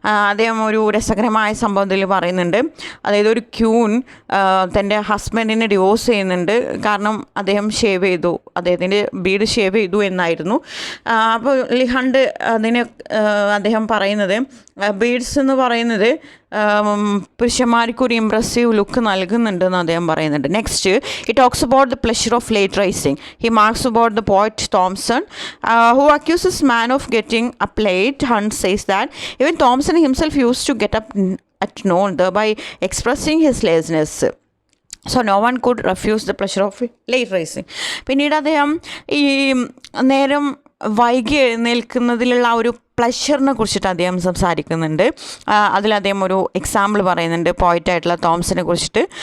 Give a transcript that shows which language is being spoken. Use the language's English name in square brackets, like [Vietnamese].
[Malayalam] അദ്ദേഹം ഒരു രസകരമായ സംഭവത്തിൽ പറയുന്നുണ്ട്. അതായത് ഒരു ക്യൂൻ തൻ്റെ ഹസ്ബൻഡിനെ ഡിവോഴ്സ് ചെയ്യുന്നുണ്ട്. കാരണം അദ്ദേഹം ഷേവ് ചെയ്തു, അദ്ദേഹത്തിൻ്റെ ബീഡ് ഷേവ് ചെയ്തു എന്നായിരുന്നു. അപ്പോൾ ലിഹണ്ട് അദ്ദേഹം പറയുന്നത് ബീഡ്സ് എന്ന് പറയുന്നത് പുരുഷന്മാർക്കൊരു ഇംപ്രസീവ് ലുക്ക് നൽകുന്നുണ്ടെന്ന് അദ്ദേഹം പറയുന്നുണ്ട്. [English] Next he talks about the pleasure of late rising. He marks about the poet Thompson who accuses man of getting up late. Hunt says that even Thompson himself used to get up at noon, thereby expressing his laziness. So no one could refuse the pleasure of late rising. [Malayalam] പിന്നീട് അദ്ദേഹം ഈ നേരം വൈകി എഴുന്നേൽക്കുന്നതിലുള്ള ആ ഒരു പ്ലഷറിനെ കുറിച്ചിട്ട് അദ്ദേഹം സംസാരിക്കുന്നുണ്ട്. അതിൽ അദ്ദേഹം ഒരു എക്സാമ്പിൾ പറയുന്നുണ്ട് പോയിറ്റായിട്ടുള്ള തോംസനെ കുറിച്ചിട്ട്.